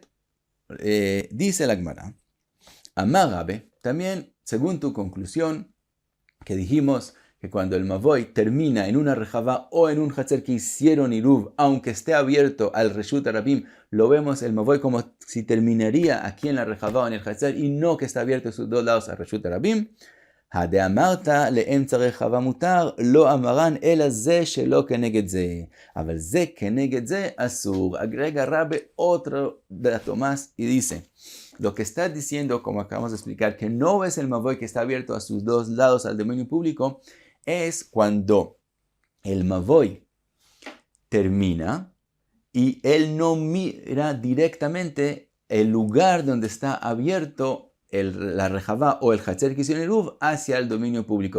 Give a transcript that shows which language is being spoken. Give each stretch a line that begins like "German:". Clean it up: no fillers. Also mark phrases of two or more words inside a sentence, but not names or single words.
Spanish: Dice la Gemara,
Hebrew: אמר רבה,
Spanish: también según tu conclusión, que dijimos que cuando el Mavoy termina en una Rejavá o en un Hatzer que hicieron Iruv, aunque esté abierto al
Hebrew: רשות רבים,
Spanish: lo vemos el Mavoy como si terminaría aquí en la Rejavá o en el Hatzer y no que está abierto a sus dos lados al
Hebrew: רשות רבים. הדאמרת לאמצע רחבה מותר, לא אמרן, אלא זה שלא כנגד זה. אבל זה כנגד זה אסור.
Spanish: Agrega Rabbe otro dato más y dice, lo que está diciendo, como acabamos de explicar, que no es el Mavoy que está abierto a sus dos lados al dominio público, es cuando el Mavoy termina y él no mira directamente el lugar donde está abierto la Rejavá o el Hatzer que hicieron Iruv hacia el dominio público.